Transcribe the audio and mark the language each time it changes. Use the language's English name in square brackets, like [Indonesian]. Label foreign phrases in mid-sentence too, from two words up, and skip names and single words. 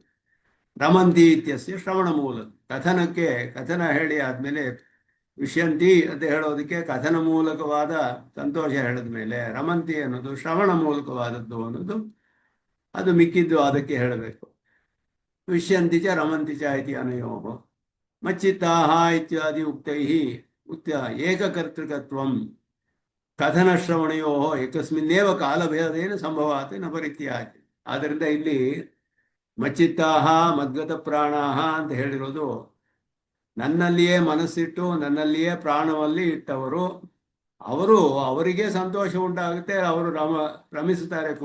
[Sanskrit] ರಮಂತಿ ಇತ್ಯಸ್ಯ ಶ್ರವಣ ಮೂಲ. [Kannada] ಕಥನ ಹೇಳಿ ಆದ್ಮೇಲೆ ವಿಷ್ಯಂತಿ ಅಂತ ಹೇಳೋದಕ್ಕೆ ಕಥನ ಮೂಲಕವಾದ ಸಂತೋಷ ಹೇಳಿದ ಮೇಲೆ ರಮಂತಿ ಅನ್ನೋದು ಶ್ರವಣ ಮೂಲಕವಾದದ್ದು ಅನ್ನೋದು, ಅದು ಮಿಕ್ಕಿದ್ದು ಅದಕ್ಕೆ ಹೇಳಬೇಕು. [Sanskrit] ವಿಷ್ಯಂತಿ ಚ ರಮಂತಿ ಚ ಇತಿ ಅನಯೋ ಮಚ್ಚಿತ್ತಾಹ ಇತ್ಯಾದಿ ಉಕ್ತೈ ಏಕಕರ್ತೃಕತ್ವಂ ಕಥನ ಶ್ರವಣಯೋ ಏಕಸ್ಮಿನ್ನೇವ ಕಾಲಭೇದೇನ ಸಂಭವಾತ್ ನ ಪರಿತ್ಯಾಜ್ಯ. [Kannada] ಆದ್ದರಿಂದ ಇಲ್ಲಿ [Sanskrit] ಮಚ್ಚಿತ್ತಾಹ ಮದ್ಗತ ಪ್ರಾಣಾಹ [Kannada] ಅಂತ ಹೇಳಿರೋದು, ನನ್ನಲ್ಲಿಯೇ ಮನಸ್ಸಿಟ್ಟು ನನ್ನಲ್ಲಿಯೇ ಪ್ರಾಣವಲ್ಲಿ ಇಟ್ಟವರು, ಅವರಿಗೆ ಸಂತೋಷ ಉಂಟಾಗುತ್ತೆ, ಅವರು ರಮಿಸುತ್ತಾರೆ ಕೂಡ.